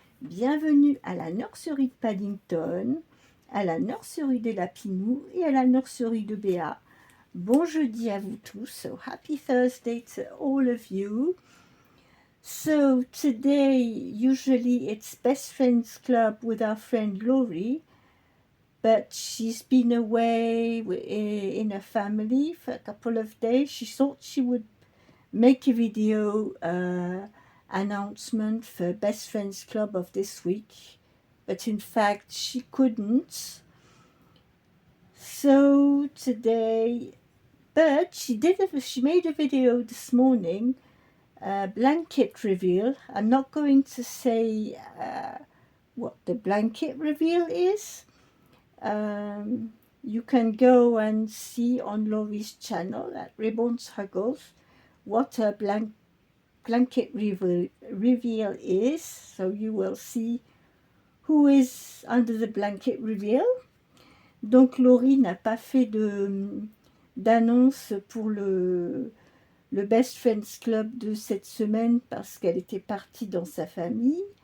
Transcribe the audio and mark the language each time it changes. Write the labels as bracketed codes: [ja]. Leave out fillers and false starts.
[fr] Bienvenue à la nurserie de Paddington, à la nurserie des Lapinous et à la nurserie de Béa. Bon jeudi à vous tous. [en] So happy Thursday to all of you. So today, usually it's Best Friends Club with our friend Laurie, but she's been away in her family for a couple of days. She thought she would make a video announcement for Best Friends Club of this week, but in fact she couldn't. So today, but she made a video this morning. Blanket reveal. I'm not going to say what the blanket reveal is. You can go and see on Laurie's channel at Ribbons Huggles what a blanket reveal is. So you will see who is under the blanket reveal. [fr] Donc Laurie n'a pas fait d'annonce pour le Best Friends Club de cette semaine parce qu'elle était partie dans sa famille.